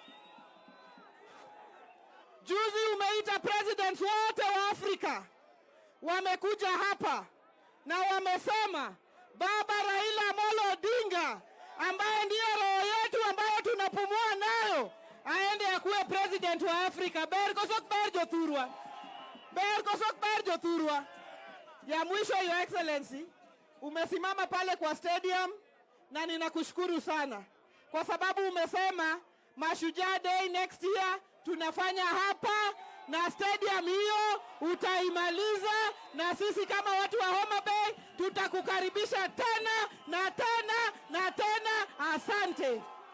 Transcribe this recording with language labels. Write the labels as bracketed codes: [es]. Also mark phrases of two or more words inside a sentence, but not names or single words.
[sw] Juzi umeita presidents wote wa Afrika wamekuja hapa na wamesema Baba Raila Amolo Odinga, ambaye ndiye roho yetu ambayo tunapumua nayo, aende akuwe president wa Afrika. [luo] Ber kosok ber Jothurwa. [sw] Ya mwisho, [en] Your Excellency, [sw] umesimama pale kwa stadium na ninakushukuru sana kwa sababu umesema Mashujaa Day [en] next year [sw] tunafanya hapa, na stadium hiyo utaimaliza, na sisi kama watu wa Homa Bay tutakukaribisha tena. Asante.